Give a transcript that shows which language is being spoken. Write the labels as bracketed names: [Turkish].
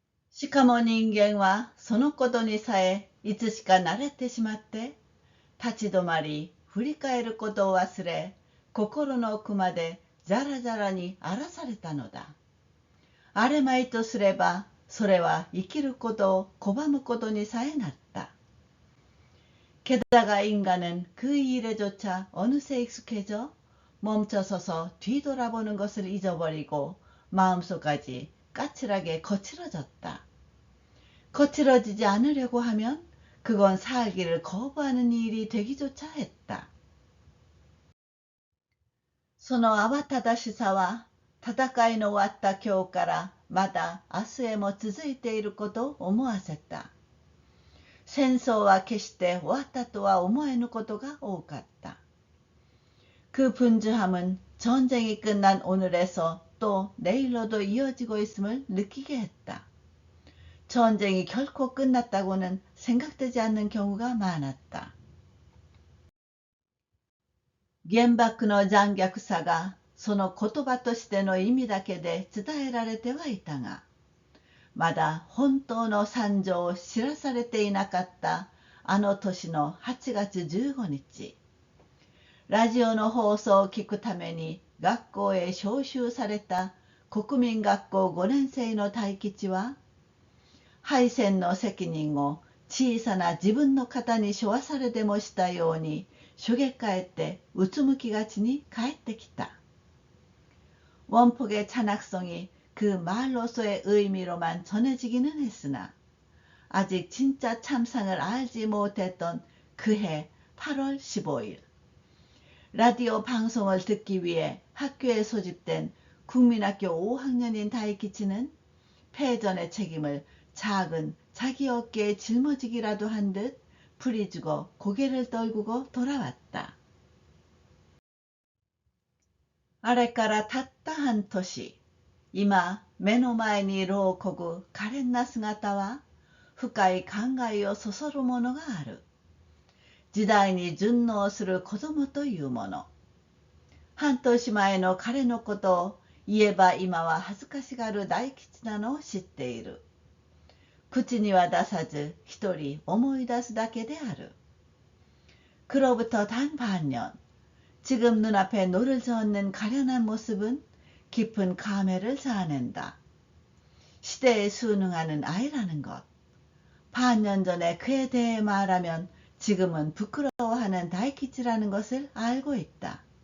[Japanese] しかも人間はそのことにさえいつしか慣れてしまって立ち止まり振り返ることを忘れ心の奥までざらざらに荒らされたのだ。あれまいとすればそれは生きることを拒むことにさえなった。 [Korean] 게다가 인간은 그 일에조차 어느새 익숙해져 멈춰서서 뒤돌아보는 것을 잊어버리고 마음속까지 까칠하게 거칠어졌다. 거칠어지지 않으려고 하면 그건 살기를 거부하는 일이 되기조차 했다. [Japanese] その慌ただしさは戦いの終わった今日からまだ明日へも続いていることを思わせた。戦争は決して終わったとは思えぬことが多かった。 [Korean] 그 분주함은 전쟁이 끝난 오늘에서 또 내일로도 이어지고 있음을 느끼게 했다. 전쟁이 결코 끝났다고는 생각되지 않는 경우가 많았다. [Japanese] 原爆の残虐さがその言葉としての意味だけで伝えられてはいたが、まだ本当の惨状を知らされていなかったあの年の8月15日、ラジオの放送を聞くために学校へ招集された国民学校5年生の大吉は、敗戦の責任を小さな自分の肩に背負わされでもしたように、しょげかえってうつむきがちに帰ってきた。 [Korean] 원폭의 찬악성이 그 말로서의 의미로만 전해지기는 했으나 아직 진짜 참상을 알지 못했던 그해 8월 15일 라디오 방송을 듣기 위해 학교에 소집된 국민학교 5학년인 다이키치는 패전의 책임을 작은 자기 어깨에 짊어지기라도 한 듯 부리주고 고개를 떨구고 돌아왔다. [Japanese] あれからたった半年、今目の前に牢をこぐ可憐な姿は深い考えをそそるものがある。時代に順応する子供というもの。半年前の彼のことを言えば今は恥ずかしがる大吉なのを知っている。口には出さず一人思い出すだけである。 [Korean] 그로부터 단 반년, 지금 눈앞에 노를 저었는 가련한 모습은 깊은 감회를 자아낸다. 시대에 순응하는 아이라는 것. 반년 전에 그에 대해 말하면 지금은 부끄러워하는 다이키치라는 것을 알고 있다.